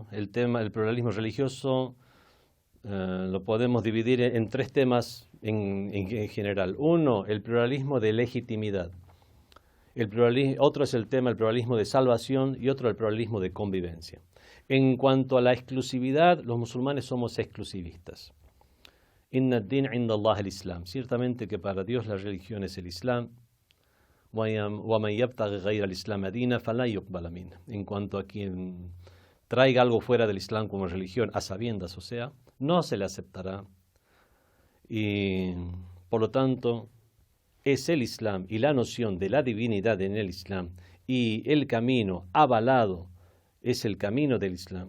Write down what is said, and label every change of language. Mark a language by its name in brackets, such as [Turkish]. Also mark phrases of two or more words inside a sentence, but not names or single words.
[Spanish] El pluralismo religioso lo podemos dividir en tres temas en general. Uno, el pluralismo de legitimidad. Otro es el pluralismo de salvación, y otro el pluralismo de convivencia. En cuanto a la exclusividad, los musulmanes somos exclusivistas. [Arabic] إن الدين عند الله الإسلام. [Spanish] Ciertamente que para Dios la religión es el Islam. [Arabic] وَمَنْ يَبْتَغِ غَيْرَ الْإِسْلَامَ دِينًا فَلَا يُقْبَلَ مِنْهُ. [Spanish] En cuanto a quien traiga algo fuera del Islam como religión, a sabiendas, o sea, no se le aceptará. Y por lo tanto, es el Islam y la noción de la divinidad en el Islam y el camino avalado es el camino del Islam.